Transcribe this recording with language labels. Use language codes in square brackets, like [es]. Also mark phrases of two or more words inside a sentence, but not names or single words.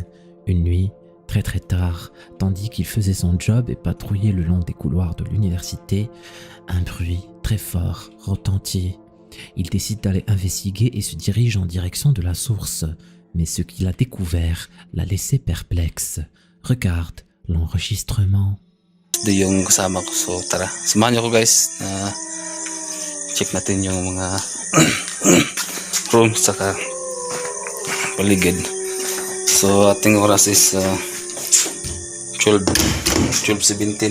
[fr] Une nuit, très tard, tandis qu'il faisait son job et patrouillait le long des couloirs de l'université, un bruit très fort retentit. Il décide d'aller investiguer et se dirige en direction de la source. Mais ce qu'il a découvert l'a laissé perplexe. Regarde l'enregistrement. [tl] Ito yung kasama ko. So tara, samahan niyo ko guys na check natin yung mga room saka paligid. So ating oras is 12:17.